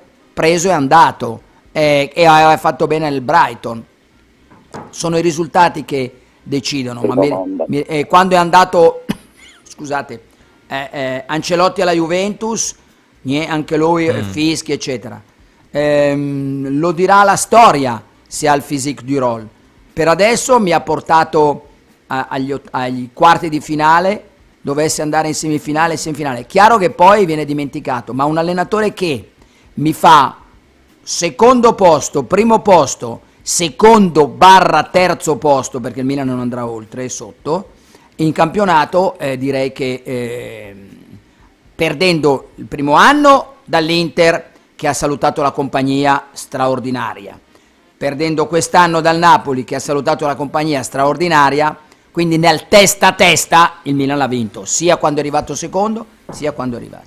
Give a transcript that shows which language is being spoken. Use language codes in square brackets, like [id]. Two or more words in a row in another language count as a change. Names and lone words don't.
[it] Preso e andato, e ha fatto bene il Brighton. Sono i risultati che decidono, ma quando è andato scusate, Ancelotti alla Juventus, anche lui fischi eccetera, lo dirà la storia se ha il [fr] physique du rôle. [it] Per adesso mi ha portato agli quarti di finale dovesse andare in semifinale, è chiaro che poi viene dimenticato, ma un allenatore che mi fa secondo posto, primo posto, secondo / terzo posto, perché il Milan non andrà oltre, è sotto, in campionato direi che perdendo il primo anno dall'Inter, che ha salutato la compagnia straordinaria, perdendo quest'anno dal Napoli, che ha salutato la compagnia straordinaria, quindi nel testa a testa il Milan l'ha vinto, sia quando è arrivato secondo, sia quando è arrivato.